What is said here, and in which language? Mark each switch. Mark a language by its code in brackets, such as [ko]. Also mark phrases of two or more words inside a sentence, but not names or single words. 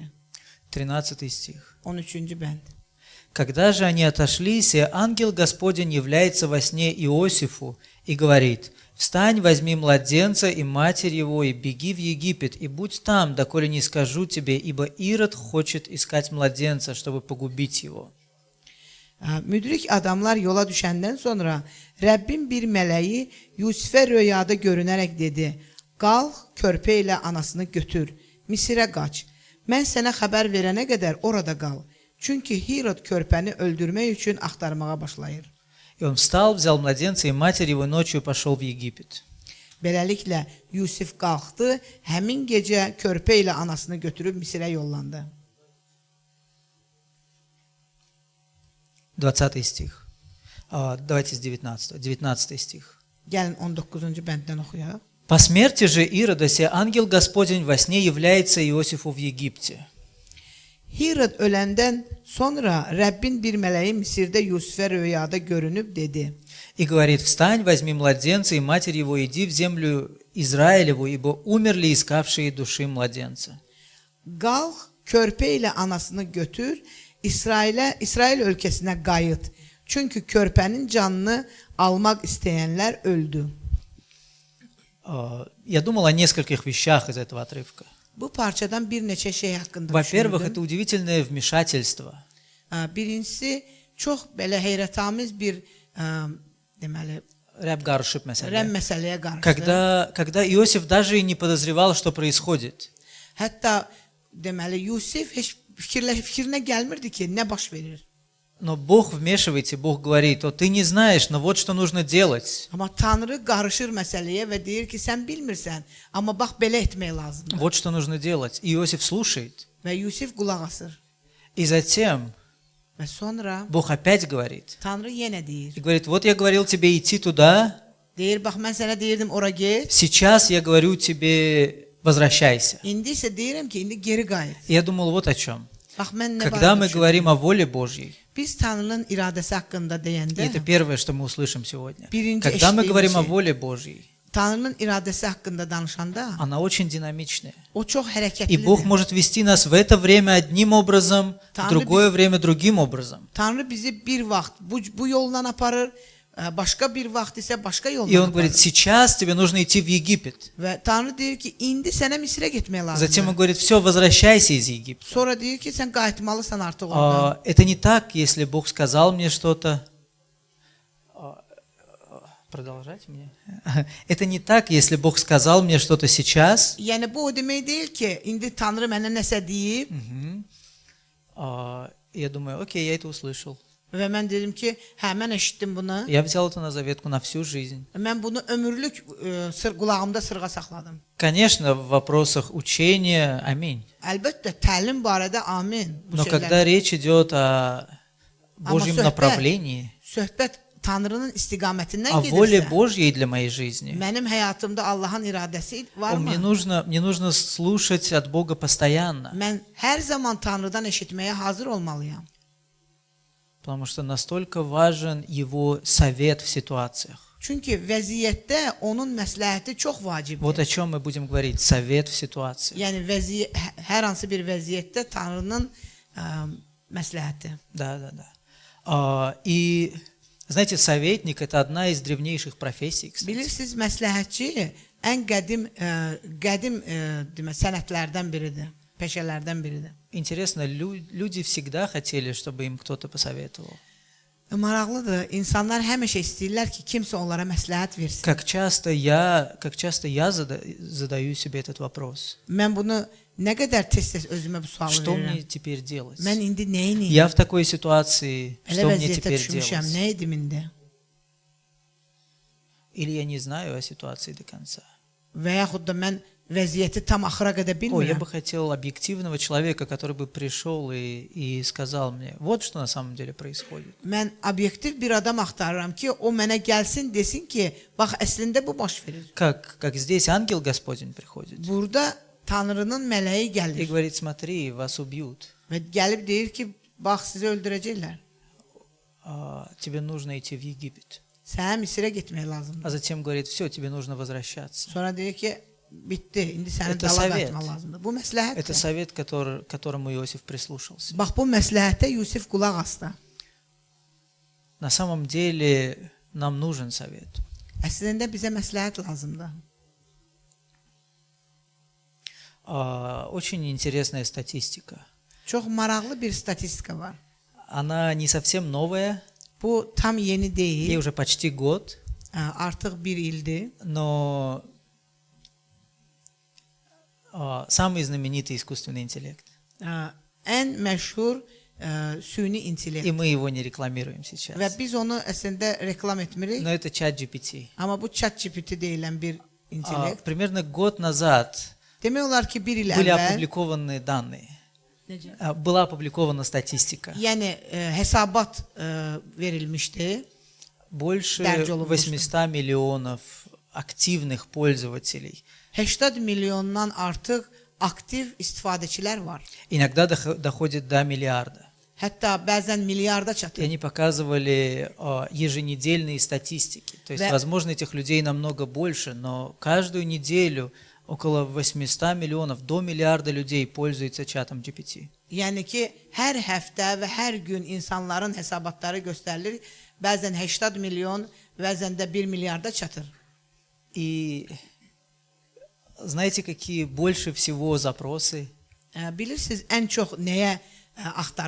[ru] 13 стих. [az] 13-cü bənd. [ru] Когда же они отошлись, и ангел Господень является во сне Иосифу и говорит: «Встань, возьми младенца и матерь его, и беги в Египет, и будь там, доколе не скажу тебе, ибо Ирод хочет искать младенца, чтобы погубить его». [az] Müdrik adamlar yola düşəndən sonra Rəbbin bir mələyi Yusifə röyada görünərək dedi: "Qalx, körpə ilə anasını götür, Misirə qaç. Mən sənə xəbər verənə qədər orada qal. Çünki Hirod körpəni öldürmək üçün axtarmağa başlayır." [ru] И он встал, взял младенца и матерь его, ночью пошел в Египет. [az] Beləliklə Yusif qalxdı, həmin gecə körpə ilə anasını götürüb Misirə yollandı. [ru] 20 стих. Давайте с 19 стих. [az] Gəlin 19-cu bənddən oxuyaq. [ru] «По смерти же Ирода се ангел Господень во сне является Иосифу в Египте. [az] Hirod öləndən sonra Rəbbin bir mələyi Misirdə Yusifə röyada görünüb dedi: [ru] И говорит: «Встань, возьми младенца и матерь его, иди в землю Израилеву, ибо умерли искавшие души младенца». [az] Qalx, körpə ilə anasını götür, İsrail ölkəsinə qayıt. Çünki körpənin canını almaq istəyənlər öldü. [ru] Я думал о нескольких вещах из этого отрывка. [az] Bu parçadan bir neçə şey haqqında [ru] Во-первых, [az] düşündüm. [ru] это удивительное вмешательство. [az] Birincisi, çox belə heyrətamiz bir deməli, Ряб Гаршип, rəm məsələyə qarşı. [ru] Когда Иосиф даже и не подозревал, что происходит. [az] Hətta deməli Yusif heç fikrinə gəlmirdi ki, nə baş verir. [ru] Но Бог вмешивается, Бог говорит: «О, ты не знаешь, но вот что нужно делать. [az] Amma Tanrı qarışır məsələyə və deyir ki, sən bilmirsən, amma bax belə etmək lazımdır. [ru] Вот что нужно делать». И Иосиф слушает. [az] Və Yusif qulaq asır. [ru] И затем [az] Və sonra [ru] Бог опять говорит. [az] Tanrı yenə deyir. [ru] И говорит: «Вот я говорил тебе идти туда, [az] Deyir, bax mən sənə deyirdim ora get. [ru] сейчас я говорю тебе возвращайся». [az] İndi isə deyirəm ki, indi geri qayıt. [ru] И я думал вот о чем. [az] Bax mən nə [ru] Когда мы [az] barədə [ru] говорим о воле Божьей, [az] biz Tanrının iradəsi haqqında [ru] и [az] deyəndə, [ru] это первое, что мы услышим сегодня. [az] Birinci [ru] Когда мы говорим о [az] eşitdiyimiz şey. [ru] воле Божьей, [az] Tanrının iradəsi haqqında danışanda, [ru] она очень динамичная. [az] o çox [ru] И [az] hərəkətlidir. [ru] Бог может вести нас в это время одним образом, в [az] Tanrı [ru] другое время другим образом. [az] Tanrı bizi bir vaxt bu yolla aparır, başqa bir vaxt isə başqa [ru] И [az] yolla [ru] Он говорит: [az] aparır. [ru] сейчас тебе нужно идти в Египет. [az] Və Tanrı deyir ki, indi sənə Misrə getmək [ru] Затем Он [az] lazımdır. [ru] говорит: все, возвращайся из Египта. Sonra deyir ki, sən qayıtmalısan artıq oradan. Это не так, если Бог сказал мне что-то. Продолжать мне? Это не так, если Бог сказал мне что-то сейчас. [az] Yəni bu o demək deyil ki, indi Tanrı mənə nəsə deyib [ru] Я думаю: окей, я это услышал. [az] və mən dedim ki, hə mən eşitdim bunu. [ru] Я взял это на заветку на всю жизнь. [az] Mən bunu ömürlük qulağımda sırğa saxladım. [ru] Конечно, в вопросах учения, аминь. [az] Əlbəttə təlim barədə amin. Bu [ru] Но [az] şeylər. [ru] когда речь идет о Божьем [az] söhbət- [ru] направлении, [az] Söhbət Tanrının istiqamətindən [ru] о воле [az] gedirsə, [ru] Божьей для моей жизни, [az] mənim həyatımda Allahın iradəsi varmı? [ru] мне нужно слушать от Бога постоянно, [az] Mən hər zaman Tanrıdan eşitməyə hazır olmalıyam. [ru] потому что настолько важен Его совет в ситуациях. [az] Çünki vəziyyətdə onun məsləhəti çox vacibdir. [ru] Вот о чем мы будем говорить: совет в ситуациях. [az] Yəni hər hansı bir vəziyyətdə Tanrının məsləhəti. [ru] Да. И знаете, советник — это одна из древнейших профессий, кстати. [az] Bilirsiniz, məsləhətçi ən qədim sənətlərdən biridir, peşələrdən biridir. [ru] Интересно, люди всегда хотели, чтобы им кто-то посоветовал. [az] Maraqlıdır. İnsanlar həmişə istəyirlər ki, kimsə onlara məsləhət versin. [ru] Как часто я задаю себе этот вопрос. [az] Mən bunu nə qədər tez-tez özümə bu sualı [ru] Что мне [az] verirəm. [ru] теперь делать? [az] Mən indi nə edeyim? [ru] Я в такой ситуации, [az] Elə [ru] что мне [az] vəziyyətə [ru] теперь [az] düşmüşəm, [ru] делать? [az] nə edim indi? [ru] Или я не знаю о ситуации до конца. [az] Və yaxud da mən vəziyyəti tam axıra qədər [ru] Ой, я [az] bilmirəm. [ru] бы хотел объективного человека, который бы пришел и сказал мне: вот что на самом деле происходит. [az] Mən obyektiv bir adam axtarıram ki, o mənə gəlsin, desin ki, bax əslində bu baş verir. [ru] Как здесь ангел Господень приходит [az] Burada Tanrının mələyi [ru] и [az] gəlir [ru] говорит: смотри, вас убьют. [az] və gəlib deyir ki, bax sizi öldürəcəklər. [ru] Тебе нужно идти в Египет. [az] Sənə Misrə getmək [ru] А [az] lazımdır. [ru] затем говорит: все, тебе нужно возвращаться. [az] Sonra deyir ki, bitdi, indi səni [ru] Это [az] dala [ru] совет. [az] qayıtmaq lazımdır. Bu [ru] Это [az] məsləhətdir. [ru] совет, которому Иосиф прислушался. [az] Bax bu məsləhətə Yusif qulaq asdı. [ru] На самом деле нам нужен совет. [az] Əslində bizə məsləhət lazımdır. [ru] Очень интересная статистика. [az] Çox maraqlı bir statistika var. [ru] Она не совсем новая, [az] Bu tam yeni [ru] ей [az] deyil, [ru] уже почти год, [az] artıq bir ildir. [ru] но самый знаменитый искусственный интеллект. [az] Ən məşhur süni intellekt. [ru] И мы его не рекламируем [az] Və [ru] сейчас. [az] biz onu əslində reklam etmirik. [ru] Но это ChatGPT. [az] Amma bu ChatGPT deyilən bir intellekt. [ru] Примерно год назад [az] Demək olar ki, bir il [ru] были [az] əvvəl [ru] опубликованы данные. [az] necə? [ru] Была опубликована статистика. [az] Yəni hesabat verilmişdi. Больше Dərc olunmuşdu. [ru] 800 миллионов активных пользователей. [az] 80 milyondan artıq aktiv istifadəçilər var. [ru] Иногда доходит до миллиарда. [az] Hətta bəzən milyarda [ru] И [az] çatır. [ru] они показывали еженедельные статистики. То есть, Да. возможно, этих людей намного больше, но каждую неделю около 800 миллионов, до миллиарда людей пользуется чатом GPT. [az] Yəni ki, hər həftə və hər gün insanların hesabatları göstərilir. Bəzən 80 milyon, bəzən də 1 milyarda çatır. [ru] И знаете, какие больше всего запросы? [az] Bilirsiniz, ən çox nəyə axtarış